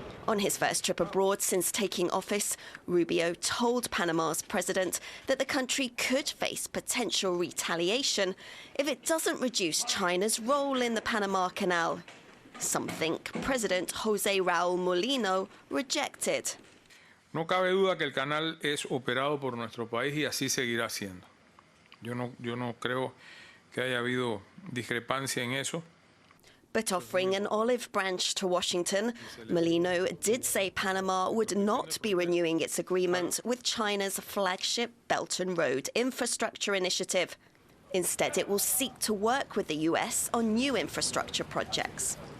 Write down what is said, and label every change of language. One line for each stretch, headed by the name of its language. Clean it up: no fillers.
English: On his first trip abroad since taking office, Rubio told Panama's president that the country could face potential retaliation if it doesn't reduce China's role in the Panama Canal, something President José Raúl Mulino rejected.
Spanish: No cabe duda que el canal es operado por nuestro país y así seguirá siendo. Yo no creo que haya habido discrepancia en eso.
English: But offering an olive branch to Washington, Molino did say Panama would not be renewing its agreement with China's flagship Belt and Road Infrastructure Initiative. Instead, it will seek to work with the US on new infrastructure projects.